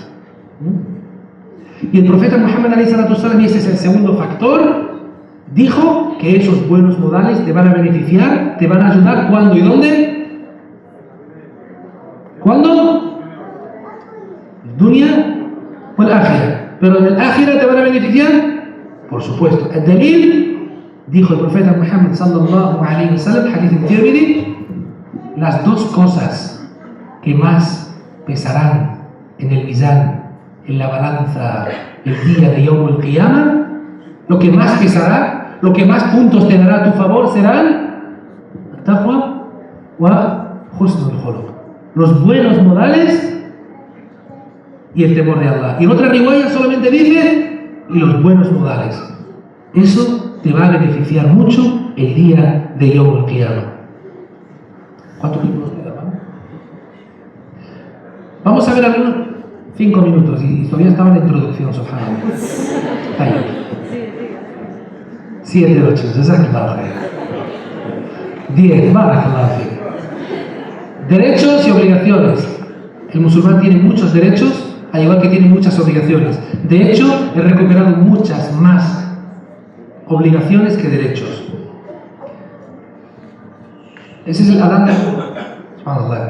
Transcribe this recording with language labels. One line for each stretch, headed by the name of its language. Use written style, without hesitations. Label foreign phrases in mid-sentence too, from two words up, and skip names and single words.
Spanish: Y el profeta Muhammad ﷺ, y ese es el segundo factor, dijo que esos buenos modales te van a beneficiar, te van a ayudar. ¿Cuándo y dónde? ¿Cuándo? Dunya o el ákhira. Pero en el ákhira te van a beneficiar, por supuesto. El delil, dijo el profeta Muhammad
Arabic: صلى الله عليه وسلم,
Spanish: hadith al-Tirmidhi, las dos cosas que más pesarán en el mizán, en la balanza, el día de
Arabic: يوم القيامة,
Spanish: lo que más pesará, lo que más puntos te dará a tu favor serán
Arabic: تقوى وحسن الخلق,
Spanish: los buenos modales y el temor de Allah. Y en otra riwaya solamente dice: y los buenos modales. Eso te va a beneficiar mucho el día de
Arabic: يوم القيامة.
Spanish: ¿Cuánto tiempo nos queda, hermano? Vamos a ver algunos 5 minutos y todavía estaba en la introducción, subhanallah. Ahí. 7, 8,
Arabic: جزاك الله خير. 10, بارك الله فيك.
Spanish: Derechos y obligaciones. El musulmán tiene muchos derechos, al igual que tiene muchas obligaciones. De hecho, he recuperado muchas más obligaciones que derechos. Ese es el Adán de subhanallah.